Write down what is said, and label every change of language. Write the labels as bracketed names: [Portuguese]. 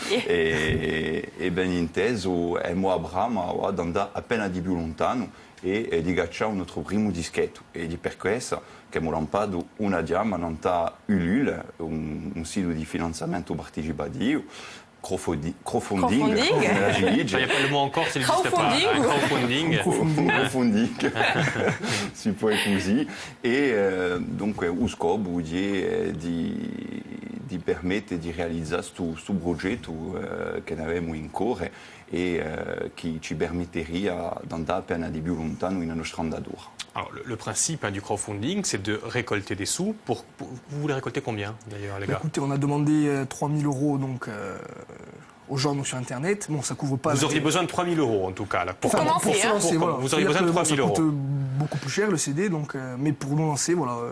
[Italian] E ben inteso, abbiamo la brama di andare appena di più lontano e di cacciare un nostro primo dischetto. E di per questo che abbiamo lanciato una jam a Ulule, un sito di finanziamento partecipativo, crowdfunding. [French] Il n'y a pas le mot encore, ça n'existe pas. [English] Crowdfunding. [Italian] Crowdfunding, si può così. E dunque lo scopo è di permettere di realizzare questo progetto che avevamo in cuore e che ci permetteria di andare appena di più lontano nella nostra andatura. [French] Alors, le principe du crowdfunding, c'est de récolter des sous. Vous voulez récolter combien, d'ailleurs, les gars? Écoutez, on a demandé 3 000 euros donc, aux gens donc, sur Internet. Bon, ça couvre pas... Vous auriez besoin de 3 000 euros, en tout cas. Là, Pour commencer, pour se lancer, voilà. Vous auriez besoin de 3 000 euros. Ça coûte beaucoup plus cher, le CD, donc, mais pour nous lancer, voilà...